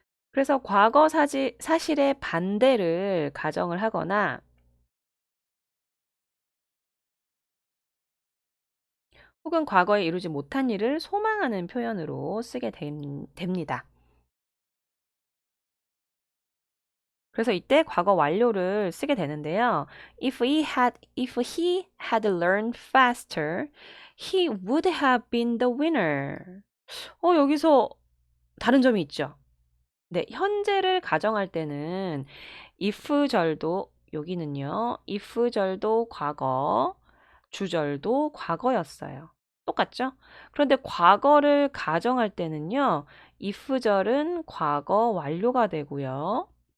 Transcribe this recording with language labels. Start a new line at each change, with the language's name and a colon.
Korean: 그래서 과거 사실의 반대를 가정을 하거나 혹은 과거에 이루지 못한 일을 소망하는 표현으로 쓰게 됩니다. 그래서 이때 과거 완료를 쓰게 되는데요.
English: If he had learned faster, he would have been the winner.
Korean: 여기서 다른 점이 있죠. 네, 현재를 가정할 때는 if절도 여기는요. if절도 과거, 주절도 과거였어요. 똑같죠? 그런데 과거를 가정할 때는요. if절은 과거 완료가 되고요.